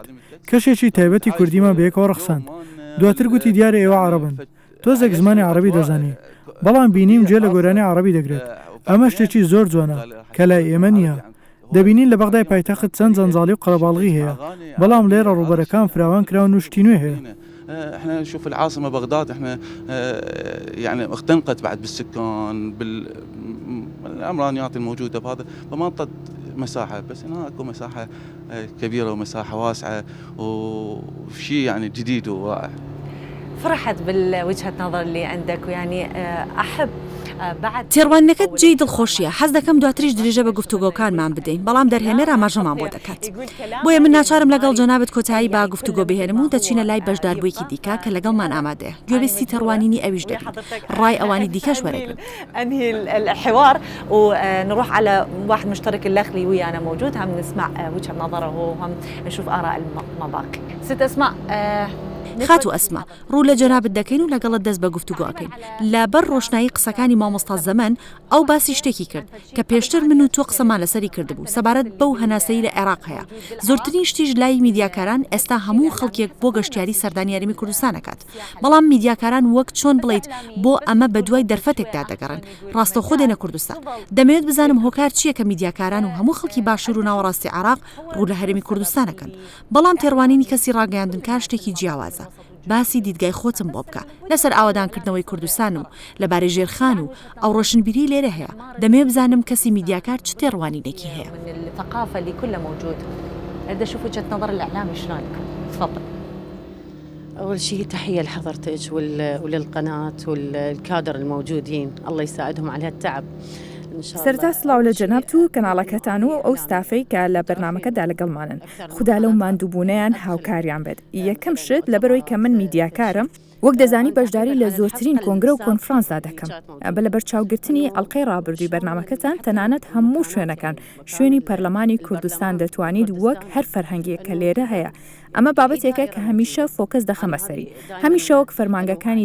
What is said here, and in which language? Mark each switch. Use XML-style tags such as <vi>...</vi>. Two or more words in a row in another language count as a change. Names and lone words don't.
<ckb>کەشێکی تایبەتی کوردیمان بەیەکەوە ڕەخساند. دواتر گوتی دیارە ئێوە عەرەبن. تۆزێک زمانی عەرەبی دەزانی. بەڵام بینیم جێ لە گۆرانی عەرەبی دەگرێت. ئەمە شتێکی زۆر جوانە کە لای ئێمە نییە. دەبینین لە بەغدای پایتەخت چەند جەنجاڵی و قەرەباڵغی هەیە. بەڵام لێرە ڕوبەرەکان فراوان کراون و شتی نوێ هەیە.</ckb> <ar>احنا نشوف العاصمه بغداد احنا يعني اختنقت بعد بالسكان بالامرانيات الموجوده بهذا بمنطقه مساحه بس هنا اكو مساحه كبيره ومساحه واسعه وشيء يعني جديد ورائع. فرحت بالوجهة نظر اللي عندك ويعني أحب بعد</ar> <ckb>تێڕوانینەکەت جێی دڵخۆشیە حەز دەکەم دواتریش درێژە بە گفتوگۆکانمان بدەین بەڵام دەرهێنەر ئاماژەمان بۆ دەکات بۆیە من ناچارم لەگەڵ جەنابەت کۆتایی با گفتوگۆ بهێنم و دەچینە لای بەشداربوویەکی دیکە کە لەگەڵمان ئامادەیە گوێبیستی تەڕوانینی ئەویش دەبین ڕای ئەوانی دیکەش وەرەگرن</ckb> <ar>أنهي الحوار ونروح على واحد مشترك الأخلي ويانا موجود هم نسمع وجهة نظره وهم نشوف آراء المباقي. ست أسماء</ar> <ckb>خاتو ئەسما ڕوو لە جەنابەت دەکەین و لەگەڵت دەست بە گفتوگۆکەین لەبەر ڕۆشنایی قسەکانی مامۆستا زەمەن ئەو باسی شتێکی کرد کە پێشتر من و تۆ قسەمان لەسەری کردبوو سەبارەت بەو هەناسەی لە عێراق هەیە زۆرترین شتیش لای میدیاکاران ئێستا هەموو خەڵکێک بۆ گەشتیاری سەردانی یاریمی کوردستان دەکات بەڵام میدیاکاران وەک چۆن بڵیت بۆ ئەمە بە دوای دەرفەتێکدا دەگەڕن ڕاستەوخۆ دێنە کوردستان دەمەوێت بزانم هۆکار چییە کە میدیاکاران و هەموو خەڵکی باشوور و ناوەڕاستی عێراق ڕوو لە هەرێمی کوردستانەکەن بەڵام تێڕوانینی کەسی ڕاگەیاندن کار شتێکی جیاوازە باسی دیدگای خۆتم بۆ بکە لەسەر ئاوادانکردنەوەی کوردستان و لەبارەی ژێرخان و ئەو ڕۆشنبیری لێرە هەیە دەمێ بزانم کەسی میدیاکار چ تێڕوانینێکی هەیە</ckb> <ar>من الثقافة اللي كلها موجود أريد أشوف وجهة نظر الإعلامي شلون تفضل. أول شيء تحية لحضرتك وللقناة والكادر الموجودين الله يساعدهم على هالتعب.</ar> <ckb>سەرتا سڵاو لە جەنابەت و کەناڵەکەتان و ئەو ستافەی کە لە بەرنامەکەدا لەگەڵمانن خوددا لەو ماندووبوونیان هاوکاریان بێت یەکەم شت لەبەرەوەی کە من میدیاکارم وەک دەزانی بەشداری لە زۆرترین کۆنگرە و کۆنفرانسدا دەکەم بە لە بەرچاوگرتنی ئەڵقەی ڕابردووی بەرنامەکەتان تەنانەت هەموو شوێنەکان شوێنی پەرلەمانی کوردستان دەتوانیت وەک هەر فەرهەنگێک کە لێرە هەیە ئەمە بابەتێکە کە هەمیشە فۆکەس دەخەمە سەری هەمیشە وەک فەرمانگەکانی</ckb>